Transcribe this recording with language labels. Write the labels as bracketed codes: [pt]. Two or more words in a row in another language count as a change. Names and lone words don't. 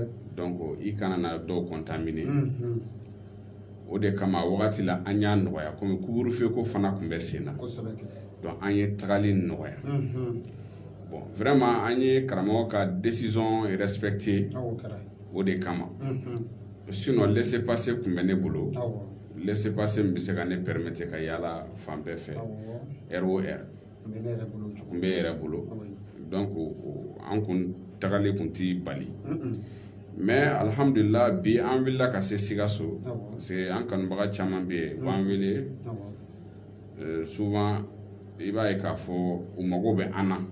[bm] Donc i kana na dɔw contaminer. O de kama wagati la an y'a nɔgɔya komi couvre-feu ko fana tun bɛ sen na. Donc an ye tagali nɔgɔya. [fr] Bon vraiment [bm] an ye karamɔgɔ ka [fr] décision respecté [bm] o de kama. Sinon [fr] laisser passer [bm] tun bɛ ne bolo. [fr] Laisser passer [bm] min bɛ se ka ne permettre ka yaala fan bɛɛ fɛ. ROR kun bɛ yɛrɛ bolo. Donc an kun tagali kun ti bali. Mais alhamdulillah bi an wulila ka se Sikaso [fr] parce que [bm] an kanubaga caman bɛ yen u b'an wele souvent i b'a ye k'a fɔ u mago bɛ an na.